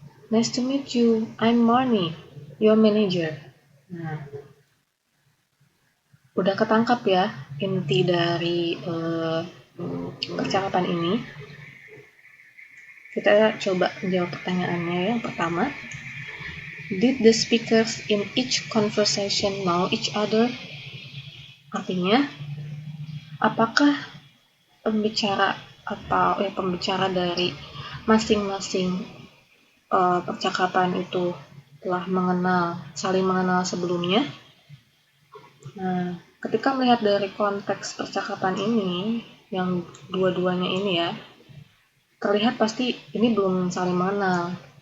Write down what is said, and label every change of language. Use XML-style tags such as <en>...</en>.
<en>Nice to meet you, I'm Marnie, your manager.</en> <id>Nah, udah ketangkap ya inti dari percakapan ini. Kita coba jawab pertanyaannya. Yang pertama,</id> <en>did the speakers in each conversation know each other?</en> <id>Artinya, apakah pembicara pembicara dari masing-masing percakapan itu telah saling mengenal sebelumnya? Nah, ketika melihat dari konteks percakapan ini, yang dua-duanya ini ya, terlihat pasti ini belum saling mengenal.</id>